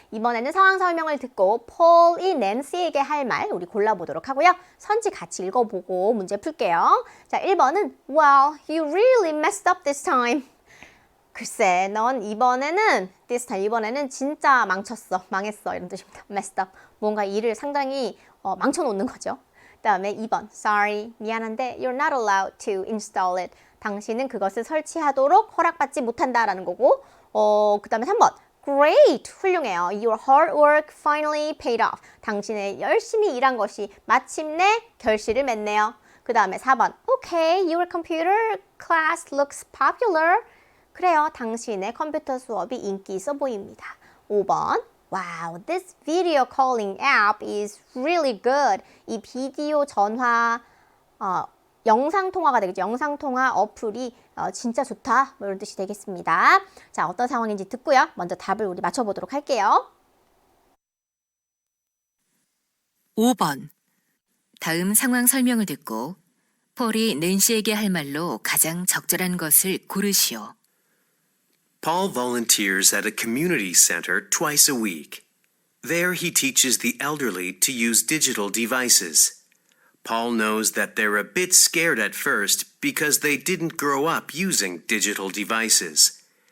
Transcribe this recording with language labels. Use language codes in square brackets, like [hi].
[ko] 이번에는 상황 설명을 듣고 폴이 낸시에게 할 말 우리 골라보도록 하고요. 선지 같이 읽어보고 문제 풀게요. 자, 1번은 [en] Well, you really messed up this time. [ko] 글쎄, 넌 이번에는 [en] this time, [ko] 이번에는 진짜 망쳤어, 망했어 이런 뜻입니다. messed up, 뭔가 일을 상당히 망쳐놓는 거죠. 그 다음에 2번 [en] Sorry, [ko] 미안한데 [en] You're not allowed to install it. [ko] 당신은 그것을 설치하도록 허락받지 못한다라는 거고 그 다음에 3번 Great, 훌륭해요. [en] Your hard work finally paid off. [ko] 당신의 열심히 일한 것이 마침내 결실을 맺네요. 그 다음에 4번 [en] Okay, your computer class looks popular. [ko] 그래요, 당신의 컴퓨터 수업이 인기 있어 보입니다. [en] 5번 Wow, this video calling app is really good. [ko] 이 비디오 전화 영상통화가 되겠죠. 영상통화 어플이 진짜 좋다. 뭐 이런 뜻이 되겠습니다. 자, 어떤 상황인지 듣고요. 먼저 답을 우리 맞춰보도록 할게요. 5번. 다음 상황 설명을 듣고 폴이 낸시에게 할 말로 가장 적절한 것을 고르시오. [en] Paul volunteers at a community center twice a week. There he teaches the elderly to use digital devices. Paul knows that they're a bit scared at first because they didn't grow up using digital devices.